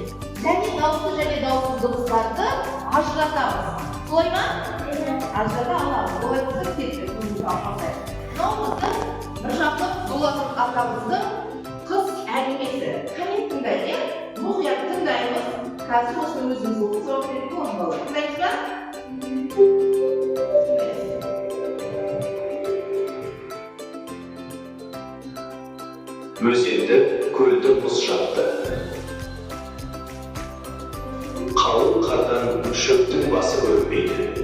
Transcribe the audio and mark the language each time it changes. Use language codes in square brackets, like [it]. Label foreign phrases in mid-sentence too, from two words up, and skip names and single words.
[kk] Және дауысты және дауыссыз дыбыстарды ажыратамыз. Солай ма? Ажырата аламыз. Олай болса кетті. Мынау біздің бір жақтық Дулатын атамыздың қыз әңгімесі. Қане тыңдайық, мұқият тыңдаймыз. [uz] Hozir o'zini o'zingiz o'qib javob berib bo'ladi. Tushundingizmi? [kk] Өзенді көлді мұз жапты. Қалың қардан шөптің басы көрінбейді.